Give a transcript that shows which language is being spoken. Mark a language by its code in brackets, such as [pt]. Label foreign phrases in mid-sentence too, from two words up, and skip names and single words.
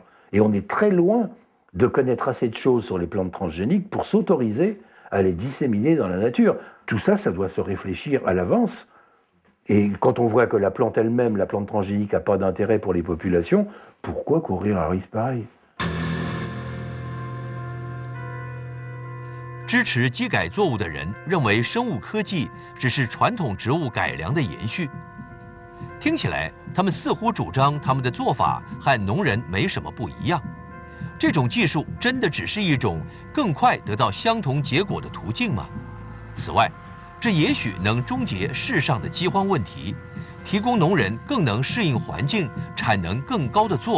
[fr] Et on est très loin de connaître assez de choses sur les plantes transgéniques pour s'autoriser à les disséminer dans la nature. Tout ça, ça doit se réfléchir à l'avance. Et quand on voit que la plante elle-même, la plante transgénique, n'a pas d'intérêt pour les populations, pourquoi courir un risque pareil? [zh] 支持基改作物的人认为生物科技只是传统植物改良的延续。听起来，他们似乎主张他们的做法和农人没什么不一样。这种技术真的只是一种更快得到相同结果的途径吗？此外，这也许能终结世上的饥荒问题， 提供农人更能适应环境、产能更高的作物。